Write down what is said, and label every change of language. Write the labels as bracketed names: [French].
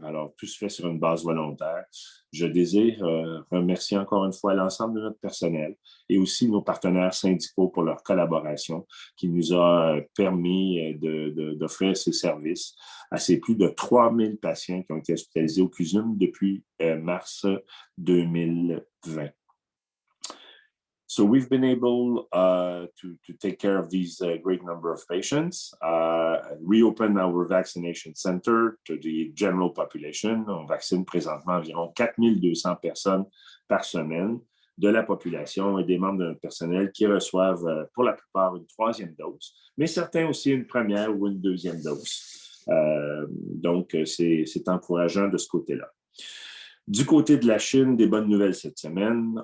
[French] Alors, tout se fait sur une base volontaire. Je désire remercier encore une fois l'ensemble de notre personnel et aussi nos partenaires syndicaux pour leur collaboration qui nous a permis d'offrir ces services à ces plus de 3000 patients qui ont été hospitalisés au CUSM depuis mars 2020. [English] So we've been able to take care of these great number of patients, reopen our vaccination center to the general population. [French] On vaccine présentement environ 4200 personnes par semaine de la population et des membres de notre personnel qui reçoivent pour la plupart une 3e dose, mais certains aussi une 1re ou une 2e dose. Donc, c'est encourageant de ce côté-là. Du côté de la Chine, des bonnes nouvelles cette semaine.